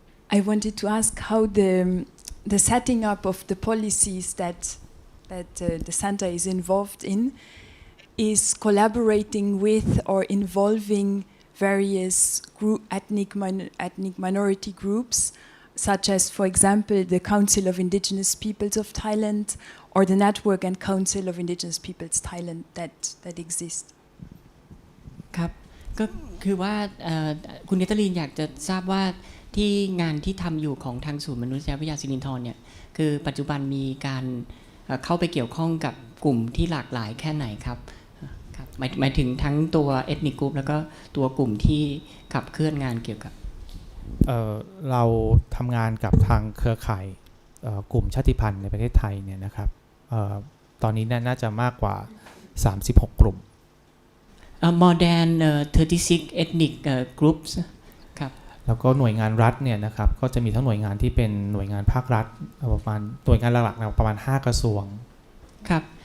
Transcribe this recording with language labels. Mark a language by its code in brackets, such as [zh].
[en] I wanted to ask how the setting up of the policies that the center is involved in is collaborating with or involving various ethnic minority groups, such as, for example, the Council of Indigenous Peoples of Thailand or the Network and Council of Indigenous Peoples Thailand that exist. [th] ครับก็คือว่าคุณเนตลีนอยากจะทราบว่าที่งานที่ทำอยู่ของทางศูนย์มนุษยวิทยาสิรินธรเนี่ยคือปัจจุบันมีการเข้าไปเกี่ยวข้องกับกลุ่มที่หลากหลายแค่ไหนครับหมายถึงทั้งตัว ethnic group แล้วก็ตัวกลุ่มที่ขับเคลื่อนงานเกี่ยวกับ เราทำงานกับทางเครือข่ายกลุ่มชาติพันธุ์ในประเทศไทยเนี่ยนะครับตอนนี้น่าจะมากกว่า36กลุ่ม [en] more than 36 ethnic groups ครับ [th] แล้วก็หน่วยงานรัฐเนี่ยนะครับก็จะมีทั้งหน่วยงานที่เป็นหน่วยงานภาครัฐประมาณหน่วยงานหลักๆประมาณ5กระทรวงครับ